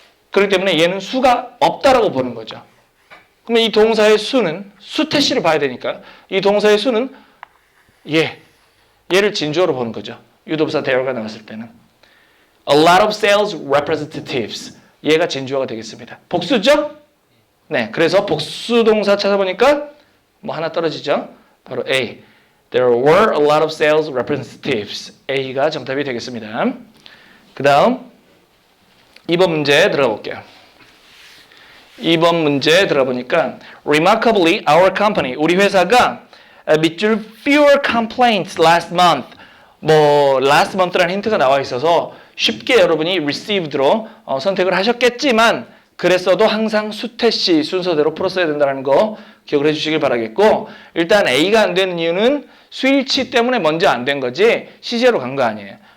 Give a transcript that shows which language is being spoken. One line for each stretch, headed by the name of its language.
Korean: 그렇기 때문에 얘는 수가 없다라고 보는 거죠. 그러면 이 동사의 수는 수태시를 봐야 되니까 이 동사의 수는 얘를 진주어로 보는 거죠. 유도부사 there가 나왔을 때는
English: a lot of sales representatives
Korean: 얘가 진주어가 되겠습니다. 복수죠? 네, 그래서 복수 동사 찾아보니까 뭐 하나 떨어지죠? 바로 A.
English: There were a lot of sales representatives.
Korean: A가 정답이 되겠습니다. 그 다음 2번 문제 들어가 볼게요. 2번 문제 들어가 보니까
English: Remarkably, our company,
Korean: 우리 회사가 밑줄
English: fewer complaints last month.
Korean: 뭐
English: last month
Korean: 라는 힌트가 나와 있어서 쉽게 여러분이 received로 선택을 하셨겠지만 그랬어도 항상 수태시 순서대로 풀었어야 된다는 거 기억을 해주시길 바라겠고 일단 A가 안 되는 이유는 수일치 때문에 먼저 안 된 거지 시제로 간 거 아니에요.